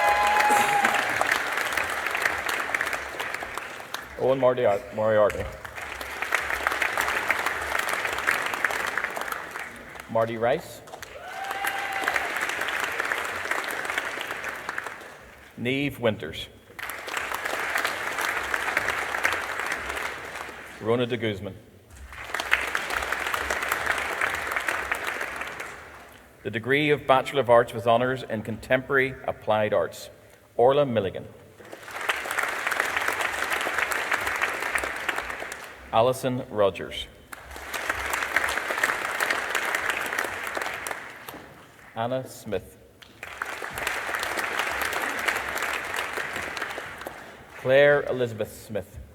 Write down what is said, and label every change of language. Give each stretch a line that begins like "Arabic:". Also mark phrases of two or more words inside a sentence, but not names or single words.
English: Owen Moriarty. Marty Rice, Niamh Winters, Rona de Guzman. The degree of Bachelor of Arts with Honours in Contemporary Applied Arts, Orla Milligan. Alison Rogers. Anna Smith. Claire Elizabeth Smith.